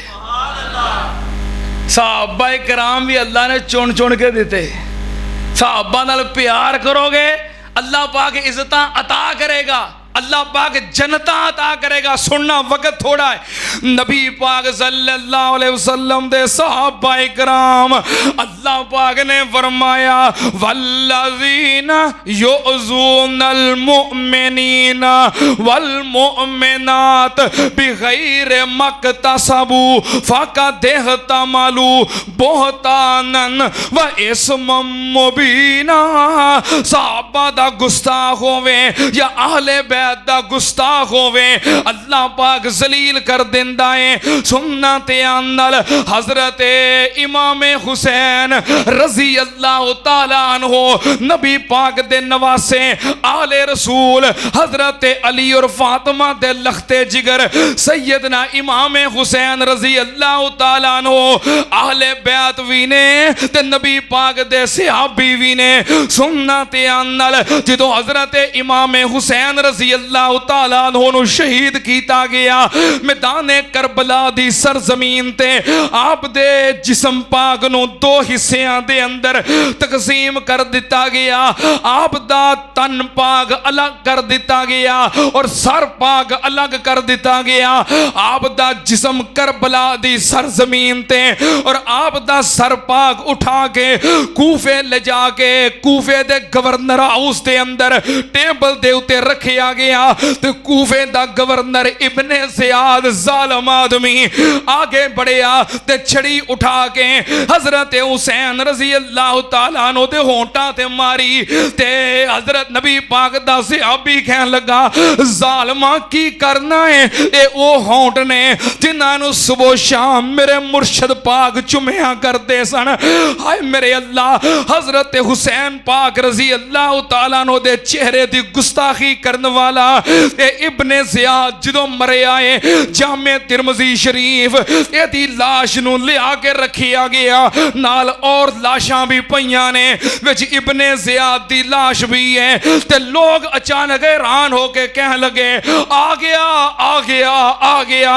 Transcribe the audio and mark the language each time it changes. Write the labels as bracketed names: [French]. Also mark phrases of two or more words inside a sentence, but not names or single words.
[Punjabi] صحابہ اکرام بھی اللہ نے چن چن کے دیتے. صحابہ نال پیار کرو گے اللہ پاک عزت عطا کرے گا، اللہ پاک جنتا عطا کرے گا. سننا وقت تھوڑا ہے۔ نبی پاک [Arabic] صلى الله عليه وسلم [Punjabi] دے صحابہ اکرام اللہ پاک نے فرمایا [Arabic] والذين يؤذون المؤمنين والمؤمنات بغير ما اكتسبوا فقد احتملوا بهتانا وإثما مبينا. [Punjabi] صحابہ دا گستاخ ہووے یا اہلے دا گستاخ ہووے، اللہ پاک ذلیل کر دیندا ہے. سننا دھیان نال. حضرت امام حسین [Arabic] رضي الله تعالى عنه [Punjabi] نبی پاک دے نواسے آلِ رسول حضرت علی اور فاطمہ دے لخت جگر سیدنا امام حسین [Arabic] رضي الله تعالى عنه [Punjabi] اہل بیت بھی نے تے نبی پاک دے صحابی بھی نے. سننا دھیان نال. جو حضرت امام حسین [Arabic] رضي الله تعالى عنه [Punjabi] نوں شہید کیا گیا میدان کربلا دی سرزمین تے آپ دے جسم پاک نوں دو حصیاں دے اندر تقسیم کر دتا گیا. آپ دا تن پاک الگ کر دتا گیا اور سر پاک الگ کر دتا گیا. آپ دا جسم کربلا دی سرزمین تے اور آپ دا سر پاک اٹھا کے کوفے لے جا کے کوفے دے گورنر ہاؤس دے اندر ٹیبل دے اتے رکھیا گیا تو کوفے دا گورنر ابن زیاد ظالم آدمی اگے ودھیا تے چھڑی اٹھا کے حضرت حسین [Arabic] رضي الله تعالى عنه [Punjabi] دے ہونٹھاں تے ماری تے حضرت نبی پاک دا صحابی کہن لگا ظالما کی کرنا ہے یہ او ہونٹھ نے جنہاں نوں صبح شام میرے مرشد پاک چمیا کرتے سن. ہائے میرے اللہ حضرت حسین پاک [Arabic] رضي الله تعالى عنه [Punjabi] دے چہرے دی گستاخی کرنے والا اے ابن زیاد جدوں مریا ہے جامع ترمذی شریف ایہدی لاش نوں لیا کے رکھیا گیا نال اور لاشاں بھی پئیاں نے وچ ابن زیاد دی لاش بھی ہے تے لوک اچانک حیران ہو کے کہنے لگے آ گیا آ گیا آ گیا.